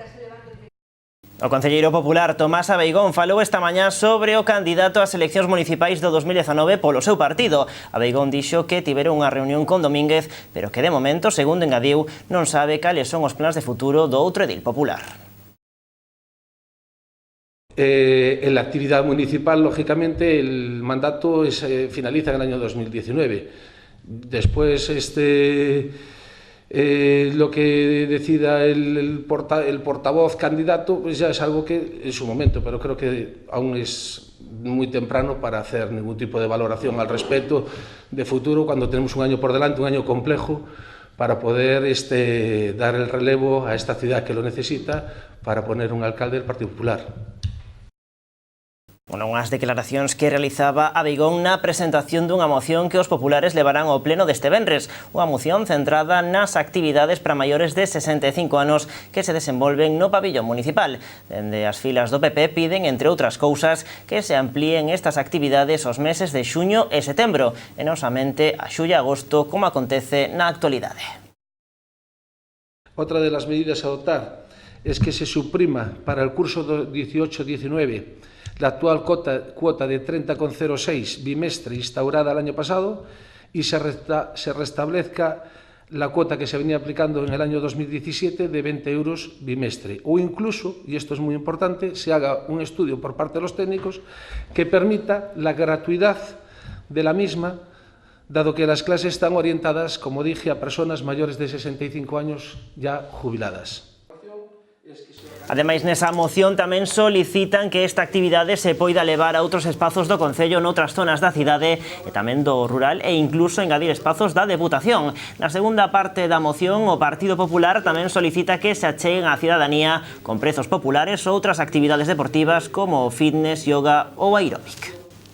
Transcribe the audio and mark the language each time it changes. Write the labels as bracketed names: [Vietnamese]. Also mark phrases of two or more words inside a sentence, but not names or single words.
[Galician] O concelleiro popular Tomás Abeigón falou esta mañá sobre o candidato ás eleccións municipais do 2019 polo seu partido. Abeigón dixo que tiveron unha reunión con Domínguez, pero que de momento, segundo engadiu, non sabe cales son os plans de futuro do outro edil popular. [Spanish] En la actividad municipal, lógicamente, el mandato finaliza en el año 2019. Después, lo que decida el portavoz candidato, pues ya es algo que en su momento, pero creo que aún es muy temprano para hacer ningún tipo de valoración al respecto de futuro, cuando tenemos un año por delante, un año complejo, para poder dar el relevo a esta ciudad que lo necesita para poner un alcalde del Partido Popular. [Galician] Unhas declaracións que realizaba Abeigón na presentación dunha moción que os populares levarán ao pleno deste venres. Unha moción centrada nas actividades para maiores de 65 anos que se desenvolven no pabillón municipal. Dende as filas do PP piden, entre outras cousas, que se amplíen estas actividades aos meses de xuño e setembro, e non somente a xullo e agosto, como acontece na actualidade. [Spanish] Otra de las medidas a adoptar es que se suprima para el curso 18-19 la actual cuota de 30,06 bimestre instaurada el año pasado y se restablezca la cuota que se venía aplicando en el año 2017 de 20 euros bimestre. O incluso, y esto es muy importante, se haga un estudio por parte de los técnicos que permita la gratuidad de la misma, dado que las clases están orientadas, como dije, a personas mayores de 65 años ya jubiladas. [Galician] Ademais, nesa moción tamén solicitan que esta actividade se poida levar a outros espazos do Concello noutras zonas da cidade e tamén do rural e incluso engadir espazos da Deputación. Na segunda parte da moción, o Partido Popular tamén solicita que se acheguen á cidadanía con prezos populares outras actividades deportivas como fitness, yoga ou aeróbic.